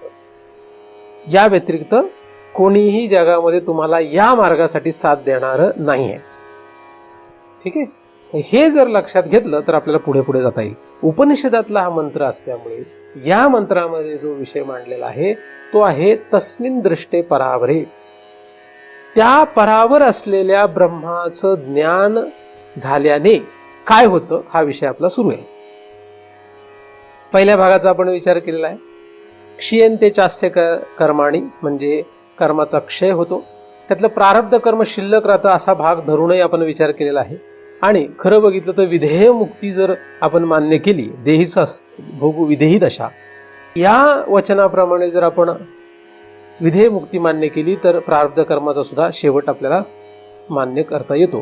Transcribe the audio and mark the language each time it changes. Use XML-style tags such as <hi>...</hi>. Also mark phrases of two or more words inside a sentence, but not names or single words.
<mr>या व्यतिरिक्त कोणीही जगामध्ये तुम्हाला या मार्गासाठी साथ देणार नाही आहे. ठीक आहे. हे जर लक्षात घेतलं तर आपल्याला पुढे पुढे जाता येईल. उपनिषदातला हा मंत्र असल्यामुळे या मंत्रामध्ये जो विषय मांडलेला आहे तो आहे</mr> <sa>तस्मिन् दृष्टे परावरे.</sa> <mr>त्या परावर असलेल्या ब्रह्माचं ज्ञान झाल्याने काय होतं हा विषय आपला सुरू आहे. पहिल्या भागाचा आपण विचार केलेला आहे.</mr> <sa>क्षीयन्ते चास्य कर्माणि</sa> <mr>म्हणजे कर्माचा क्षय होतो, त्यातलं प्रारब्ध कर्म शिल्लक राहतं असा भाग धरूनही आपण विचार केलेला आहे. आणि खरं बघितलं तर विधेय मुक्ती जर आपण मान्य केली, देहीचा भोगू विधेही दशा, या वचनाप्रमाणे जर आपण विधेय मुक्ती मान्य केली तर प्रारब्ध कर्माचा सुद्धा शेवट आपल्याला मान्य करता येतो.</mr>